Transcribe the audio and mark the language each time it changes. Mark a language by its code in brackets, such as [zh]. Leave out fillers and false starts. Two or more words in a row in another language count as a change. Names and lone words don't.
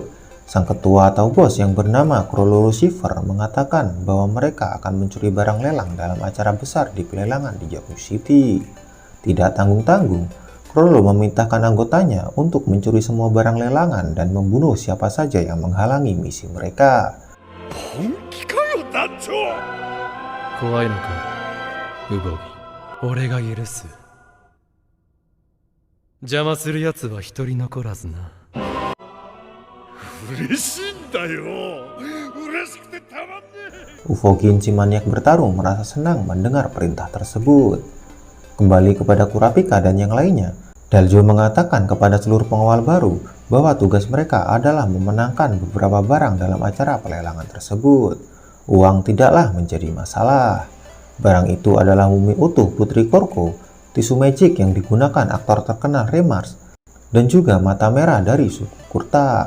[id] Sang ketua atau bos yang bernama Chrollo Lucifer mengatakan bahwa mereka akan mencuri barang lelang dalam acara besar di pelelangan di Yoknew City. Tidak tanggung-tanggung, Chrollo memerintahkan anggotanya untuk mencuri semua barang lelangan dan membunuh siapa saja yang menghalangi misi mereka. [ja] 怖いのか、ウボギ。俺が許す。邪魔する奴は一人残らずな。嬉しいんだよ。嬉しくてたまんねえ。 [id] Ufogin si maniak bertarung merasa senang mendengar perintah tersebut. Kembali kepada Kurapika dan yang lainnya, Daljo mengatakan kepada seluruh pengawal baru bahwa tugas mereka adalah memenangkan beberapa barang dalam acara pelelangan tersebut. Uang tidaklah menjadi masalah. Barang itu adalah mumi utuh Putri Korko, tisu magic yang digunakan aktor terkenal Remars, dan juga mata merah dari suku Kurta.